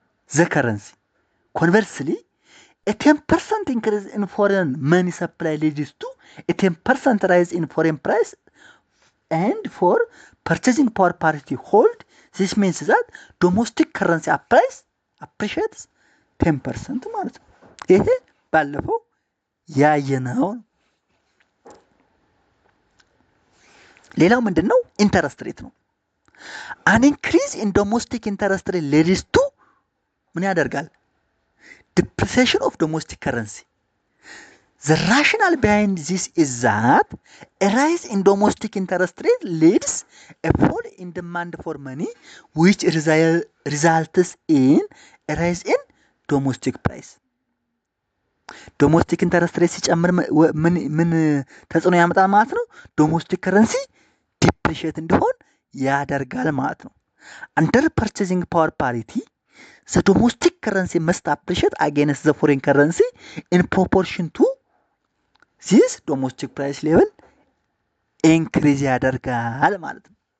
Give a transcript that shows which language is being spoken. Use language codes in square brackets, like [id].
[en] the currency conversely a 10% increase in foreign money supply leads to a 10% rise in foreign price and for purchasing power parity hold this means that domestic currency appreciates 10% [am] ማለት ነው ይሄ ባለፈው ያየነው ሌላው ምንድነው [en] ኢንተረስት ሬት ነው። አን ኢንክሪዝ ኢን ዶሜስቲክ ኢንተረስት ሬት ሌድስ ቱ [am] ምን ያደርጋል? [en] ዲፕሪሲዬሽን ኦፍ ዶሜስቲክ ከረንሲ። The rationale behind this is that a rise in domestic interest rate leads a fall in demand for money, which results in a rise in domestic price. [am] ዶሜስቲክ ኢንተረስት ሬት ሲጨምር ምን ተጽዕኖ ያመጣል ማለት ነው? [en] ዶሜስቲክ ከረንሲ ዲፕሪሺየት [am] እንዲሆን ያደርጋል ማለት ነው። [en] አንደር ፐርቼዚንግ ፓወር ፓሪቲ the domestic currency must appreciate against the foreign currency in proportion to this domestic price level increase [am] ያደርጋል ማለት ነው።